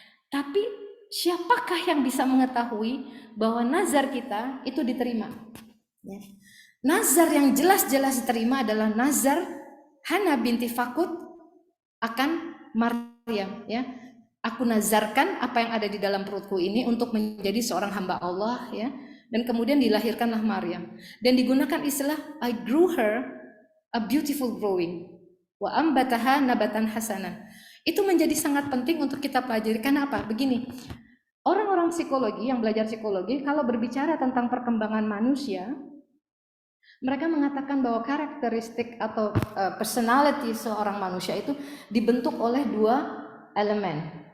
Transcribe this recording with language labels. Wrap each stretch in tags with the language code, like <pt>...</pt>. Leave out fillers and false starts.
<id>Tapi siapakah yang bisa mengetahui bahwa nazar kita itu diterima ya? Nazar yang jelas-jelas diterima adalah nazar Hana binti Fakut akan Maryam ya. Aku nazarkan apa yang ada di dalam perutku ini untuk menjadi seorang hamba Allah ya. Dan kemudian dilahirkanlah Maryam. Dan digunakan istilah</id> <en>I grew her a beautiful growing.</en> <ar>Wa ambataha nabatan hasanan.</ar> <id>Itu menjadi sangat penting untuk kita pelajari. Karena apa? Begini, orang-orang psikologi yang belajar psikologi, kalau berbicara tentang perkembangan manusia, mereka mengatakan bahwa karakteristik atau personality seorang manusia itu dibentuk oleh dua elemen.</id>